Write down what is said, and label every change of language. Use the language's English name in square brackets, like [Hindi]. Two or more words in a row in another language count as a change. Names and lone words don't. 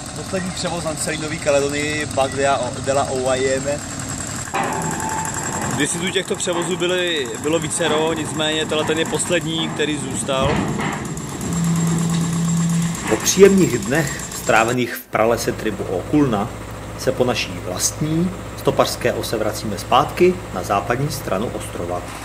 [Czech] poslední převoz na celé Nové Kaledonii, Bac de la Oyame. Kdysi tu těchto převozů bylo vícero, nicméně ten je poslední, který zůstal. Po příjemných dnech strávených v pralese tribu Okulna se po naší vlastní stopařské ose vracíme zpátky na západní stranu ostrova.